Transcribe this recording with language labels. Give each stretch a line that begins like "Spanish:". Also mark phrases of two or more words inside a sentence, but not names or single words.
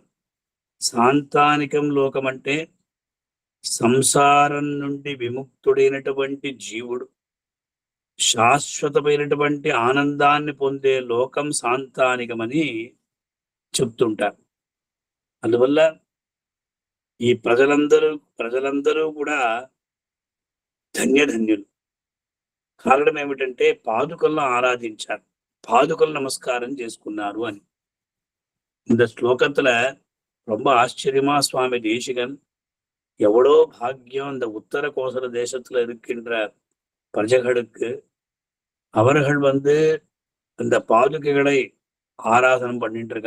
Telugu: సాంతానికం లోకం అంటే సంసారం నుండి విముక్తుడైనటువంటి జీవుడు శాశ్వతమైనటువంటి ఆనందాన్ని పొందే లోకం సాంతానికమని చెప్తుంటారు. అందువల్ల ఈ ప్రజలందరూ కూడా ధన్యధన్యులు. కారణం ఏమిటంటే పాదుకలను ఆరాధించారు, పాదుకలు నమస్కారం చేసుకున్నారు అని.
Tamil: இந்த ஸ்லோகத்துல ரொம்ப ஆச்சரியமா சுவாமி தேசிகன் எவ்வளோ பாக்கியம் இந்த உத்தர கோசல தேசத்துல இருக்கின்ற பிரஜைகளுக்கு அவர்கள் இந்த பாதுகைகளை ஆராதனம் பண்ணிட்டு இருக்கா.